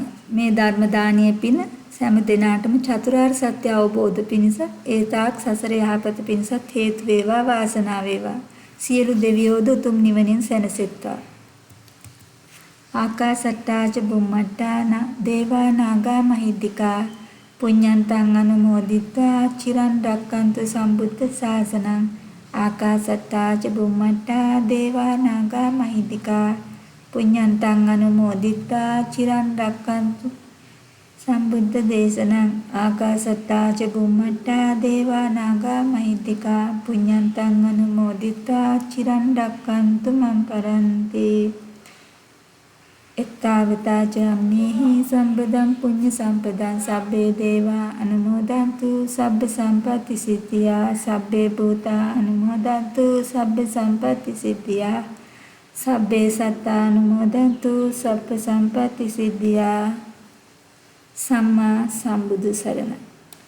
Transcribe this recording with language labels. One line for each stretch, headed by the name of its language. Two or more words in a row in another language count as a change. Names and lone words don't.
Sinhala: මේ ධර්ම දානයේ පින සෑම දිනාටම චතුරාර්ය සත්‍ය අවබෝධ පිණිස ඒ තාක් සසර යහපත පිණිසත් හේතු වේවා වාසනාව වේවා. සියලු දෙවියෝද උතුම් නිවනින් සැනසෙත්වා.
Pali: ආකාසට්ටාච බුම්මට්ටා දේවා නාග මහිද්దికා පුඤ්ඤන්තං අනුමෝදිත්වා චිරන් රැක්කන්තු සම්බුද්ධ ශාසනං. ආකාසට්ටාච බුම්මට්ටා දේවා නාග මහිද්దికා පුඤ්ඤන්තං අනුමෝදිත්වා චිරන් රැක්කන්තු සම්බුද්ධ දේශනං ආකාසට්ටා ච බුම්මට්ටා දේවා නාග මහිද්దికා පුඤ්ඤන්තං අනුමෝදිත්වා චිරන් රැක්කන්තු මං පරන්ති. එත්තාවතා ච අම්මේහි සම්පදං පුඤ්ඤ සම්පදං සබ්බේ දේවා අනුමෝදන්තු සබ්බ සම්පatti සිද්ධියා සබ්බේ භූතා අනුමෝදන්තු සබ්බ සම්පatti සිද්ධියා සබ්බේ සත්තා අනුමෝදන්තු සබ්බ සම්පatti සිද්ධියා.
Sinhala: සම්මා සම්බුදු සරණයි.